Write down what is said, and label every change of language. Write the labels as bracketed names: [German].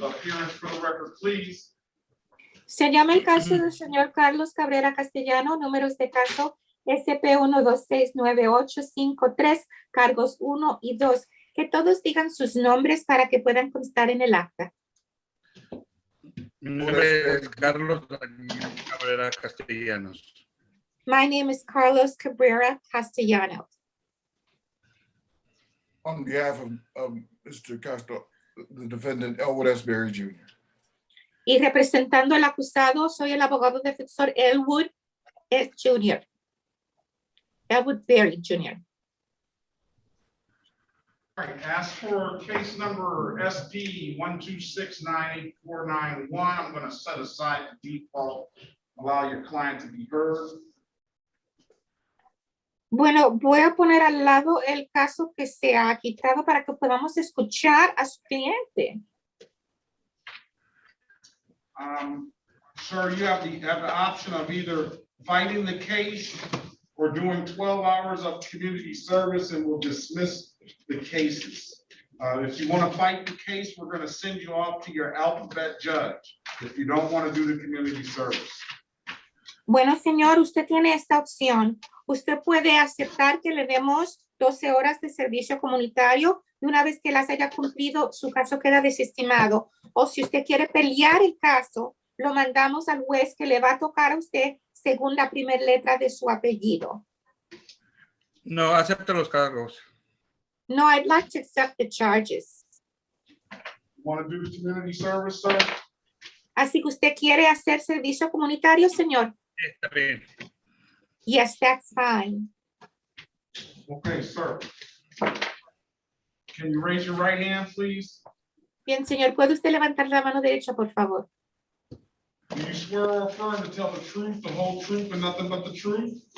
[English] Appearance for the record, please. [Spanish] Se llama el caso del señor Carlos Cabrera Castellano, números de caso SP 1269853, cargos 1 y 2. Que todos digan sus nombres para que puedan constar en el acta. Mi nombre es Carlos Cabrera Castellanos. [English] My name is Carlos Cabrera Castellanos. On behalf of Mr. Castro, the defendant, Elwood S. Berry Jr. [Spanish] Y representando al acusado, soy el abogado defensor Elwood S. Jr. Elwood Berry Jr. [English] All right, ask for case number SP 1269849. I'm going to set aside the default, allow your client to be heard. [Spanish] Bueno, voy a poner al lado el caso que se ha quitado para que podamos escuchar a su cliente. [English] Sir, you have the option of either fighting the case or doing 12 hours of community service, and we'll dismiss the cases. If you want to fight the case, we're going to send you off to your alphabet judge if you don't want to do the community service. [Spanish] Bueno, señor, usted tiene esta opción. Usted puede aceptar que le demos 12 horas de servicio comunitario y una vez que las haya cumplido, su caso queda desestimado. O si usted quiere pelear el caso, lo mandamos al juez que le va a tocar a usted según la primera letra de su apellido. No, acepto los cargos. [English] No, I'd like to accept the charges. Want to do the community service, sir? [Spanish] Así que usted quiere hacer servicio comunitario, señor. Está bien. [English] Yes, that's fine. Okay, sir. Can you raise your right hand, please? [Spanish] Bien, señor, ¿puede usted levantar la mano derecha, por favor? [English] Do you swear or affirm to tell the truth, the whole truth, and nothing but the truth?